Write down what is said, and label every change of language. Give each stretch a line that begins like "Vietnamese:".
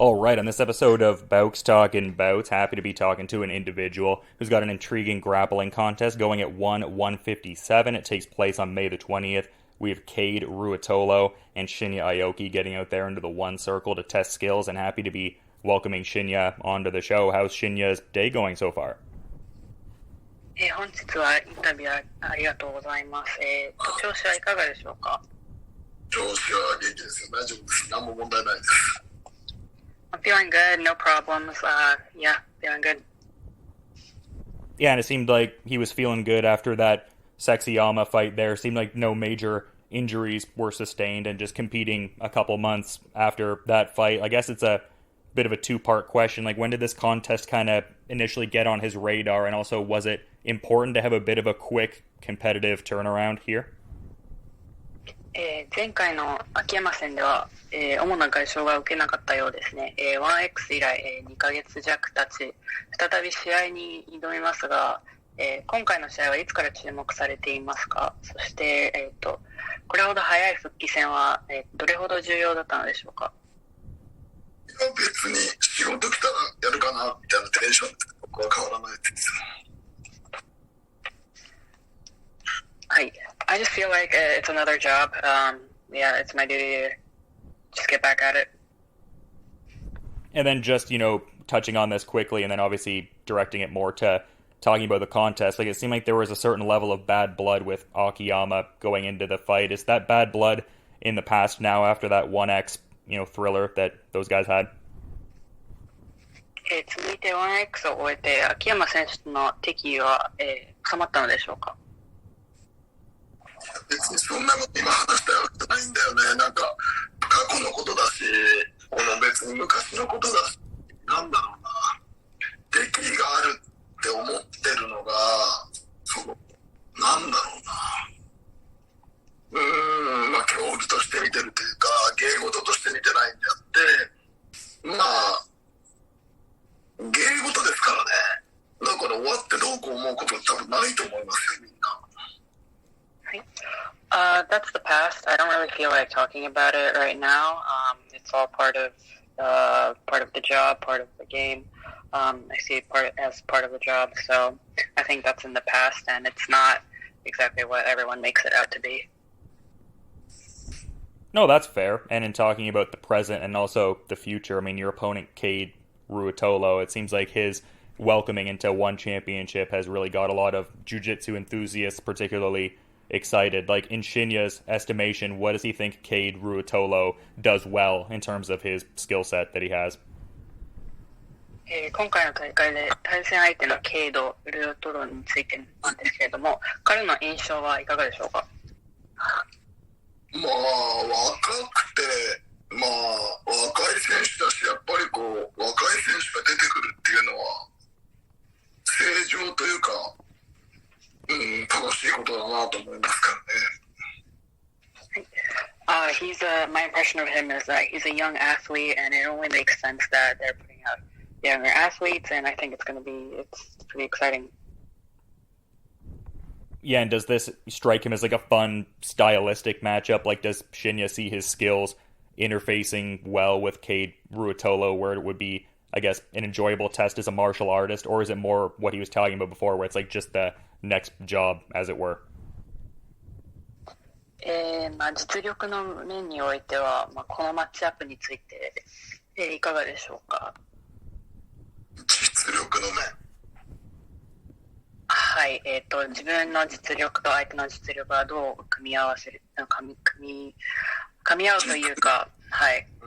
English: All right, on this episode of Bowks Talking Bouts, happy to be talking to an individual who's got an intriguing grappling contest going at 157. It takes place on May the 20th. We have Kade Ruotolo and Shinya Aoki getting out there into the one circle to test skills, and happy to be welcoming Shinya onto the show. How's Shinya's day going so far?
Japanese: 本日はインタビューありがとうございます。調子はいかがでしょうか？調子は元気ですよ。大丈夫です。何も問題ないです。
English: I'm feeling good, no problems. Yeah, feeling good. Yeah, and it seemed like he was feeling good after that Sexyama fight there. Seemed like no major injuries were sustained, and just competing a couple months after that fight. I guess it's a bit of a two-part question. Like, when did this contest kind of initially get on his radar, and also was it important to have a bit of a quick competitive turnaround here?
Japanese: 前回の秋山戦では、主な外傷が受けなかったようですね。 1X 以来、2ヶ月弱経ち、再び試合に挑みますが、今回の試合はいつから注目されていますか？そして、これほど早い復帰戦は、どれほど重要だったのでしょうか？いや、別に仕事来たらやるかなみたいなテンションで僕は変わらないです。はい。
English: I just feel like it's another job. Yeah, it's my duty to just get back at it. And then just, touching on this quickly and then obviously directing it more to talking about the contest, like it seemed like there was a certain level of bad blood with Akiyama going into the fight. Is that bad blood in the past now after that 1X, thriller that those guys had?
Japanese: 続いて 1X を終えて秋山選手との敵意は、収まったのでしょうか？別にそんなこと今話したわけじゃないんだよね。なんか過去のことだし、別に昔のことだし、なんだろうな、敵意があるって思ってるのが、なんだろうな、競技として見てるというか、芸事として見てないんであって、芸事ですからね。だから終わってどうこう思うことは多分ないと思いますよ、みんな。
English: That's the past. I don't really feel like talking about it right now. It's all part of the job, part of the game. I see it as part of the job. So I think that's in the past, and it's not exactly what everyone makes it out to be. No, that's fair. And in talking about the present and also the future, I mean, your opponent, Kade Ruotolo, it seems like his welcoming into one championship has really got a lot of jiu-jitsu enthusiasts particularly excited. Like, in Shinya's estimation, what does he think Kade Ruotolo does well in terms of his skill set that he has?
Japanese: 今回の大会で対戦相手のケイド・ルートロについてなんですけれども、彼の印象はいかがでしょうか？若くて、若い選手だし、やっぱり若い選手が出てくるっていうのは、正常というか、楽しいことだなと思いますからね。
English: My impression of him is that he's a young athlete, and it only makes sense that they're putting out younger athletes, and I think it's pretty exciting. Yeah, and does this strike him as like a fun, stylistic matchup? Like, does Shinya see his skills interfacing well with Kade Ruotolo, where it would be, I guess, an enjoyable test as a martial artist, or is it more what he was talking about before, where it's like just the next job, as it were?
Japanese: 実力の面においては、このマッチアップについて、いかがでしょうか？実力の面。はい、自分の実力と相手の実力はどう組み合わせる、噛み合うというか、はい。